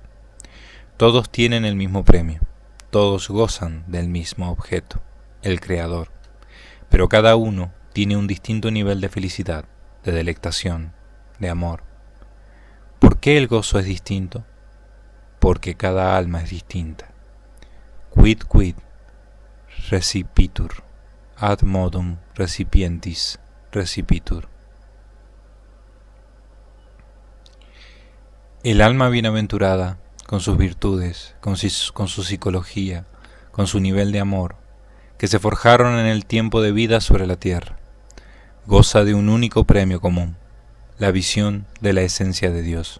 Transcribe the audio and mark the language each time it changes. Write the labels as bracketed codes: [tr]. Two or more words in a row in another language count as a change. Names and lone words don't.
[es] Todos tienen el mismo premio, todos gozan del mismo objeto, el Creador, pero cada uno tiene un distinto nivel de felicidad, de delectación, de amor. ¿Por qué el gozo es distinto? Porque cada alma es distinta. [la] Quid recipitur, ad modum recipientis recipitur. [es] El alma bienaventurada, con sus virtudes, con su psicología, con su nivel de amor, que se forjaron en el tiempo de vida sobre la tierra, goza de un único premio común, la visión de la esencia de Dios.